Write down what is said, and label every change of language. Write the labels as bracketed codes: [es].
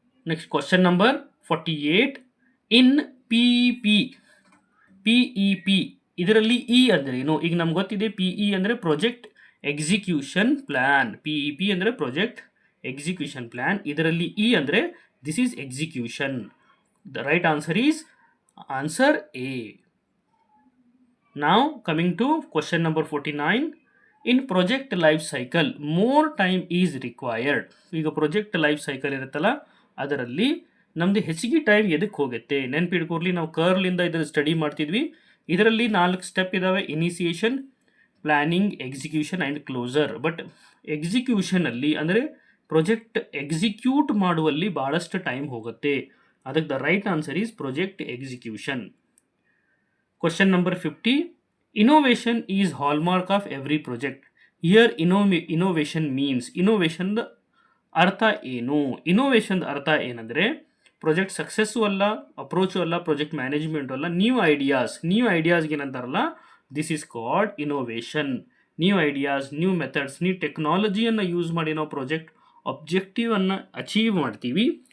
[kn] Next question number 48. ಇನ್ PEP PEP ಇದರಲ್ಲಿ E ಅಂದರೆ ಏನು? ಈಗ ನಮ್ಗೆ ಗೊತ್ತಿದೆ PE ಅಂದರೆ ಪ್ರಾಜೆಕ್ಟ್ ಎಕ್ಸಿಕ್ಯೂಷನ್ ಪ್ಲಾನ್. PEP ಅಂದರೆ ಪ್ರಾಜೆಕ್ಟ್ ಎಕ್ಸಿಕ್ಯೂಷನ್ ಪ್ಲಾನ್. ಇದರಲ್ಲಿ ಇ ಅಂದರೆ [en] This is execution. The right answer is answer A. Now coming to question number 49. In project life cycle more time is required. [kn] ಈಗ project life cycle ಇರುತ್ತಲ್ಲ ಅದರಲ್ಲಿ ನಮ್ದು ಹೆಚ್ಚಿಗೆ time ಎದಕ್ಕೆ ಹೋಗುತ್ತೆ? ನೆನಪಿಟ್ಕೊಡ್ಲಿ, ನಾವು ಕರ್ಲಿಂದ ಇದರ ಸ್ಟಡಿ ಮಾಡ್ತಿದ್ವಿ. ಇದರಲ್ಲಿ 4 ಸ್ಟೆಪ್ ಇದ್ದಾವೆ: initiation, planning, execution and closer. But ಎಕ್ಸಿಕ್ಯೂಷನಲ್ಲಿ ಅಂದರೆ ಪ್ರಾಜೆಕ್ಟ್ ಎಕ್ಸಿಕ್ಯೂಟ್ ಮಾಡುವಲ್ಲಿ ಭಾಳಷ್ಟು ಟೈಮ್ ಹೋಗುತ್ತೆ. [en] ಅದಕ್ಕೆ the right answer is project execution. Question number 50. Innovation is hallmark of every project. Here innovation means, innovation [kn] ಅರ್ಥ ಏನು? ಇನೋವೇಷನ್ ಅರ್ಥ ಏನಂದರೆ ಪ್ರಾಜೆಕ್ಟ್ ಸಕ್ಸಸ್ಸು ಅಲ್ಲ, ಅಪ್ರೋಚು ಅಲ್ಲ, ಪ್ರಾಜೆಕ್ಟ್ ಮ್ಯಾನೇಜ್ಮೆಂಟು ಅಲ್ಲ, new ಐಡಿಯಾಸ್ಗೆ ಏನಂತಾರಲ್ಲ, [en] This is called innovation. [kn] New ideas, new methods, new ಟೆಕ್ನಾಲಜಿಯನ್ನು use ಮಾಡಿ ನಾವು project ಅಬ್ಜೆಕ್ಟಿವನ್ನು achieve ಮಾಡ್ತೀವಿ.